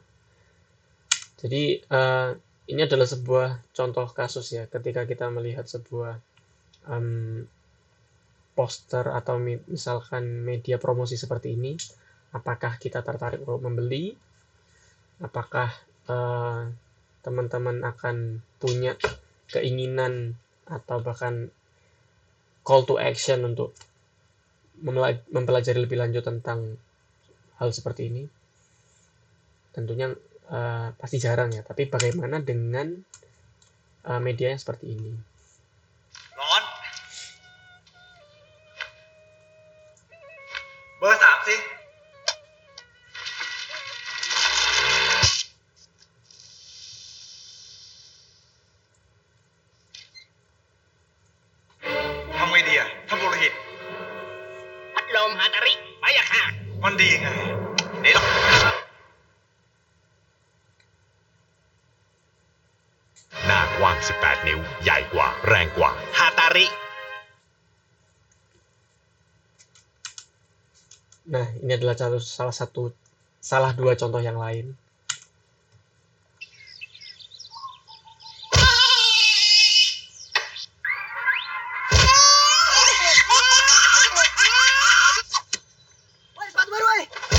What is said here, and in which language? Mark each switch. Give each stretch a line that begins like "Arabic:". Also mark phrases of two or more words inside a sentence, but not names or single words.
Indonesian: Jadi ini adalah sebuah contoh kasus ya, ketika kita melihat sebuah poster atau misalkan media promosi seperti ini, apakah kita tertarik untuk membeli? apakah teman-teman akan punya keinginan atau bahkan
English: call to action
Indonesian: untuk mempelajari lebih lanjut tentang hal seperti ini? Tentunya pasti jarang ya, tapi bagaimana dengan media yang seperti ini?
Thai: ร้อนเบอร์3สิทำไงดีอะท่านปุโรหิตพัดลมฮาตาริไปอะค่ะมันดีไงเดี๋ยว หน้ากว้าง 18 นิ้ว ใหญ่กว่า แรงกว่า ฮาตาริ
Indonesian: Nah, ini adalah salah dua contoh yang lain. Sepatu baru, woy.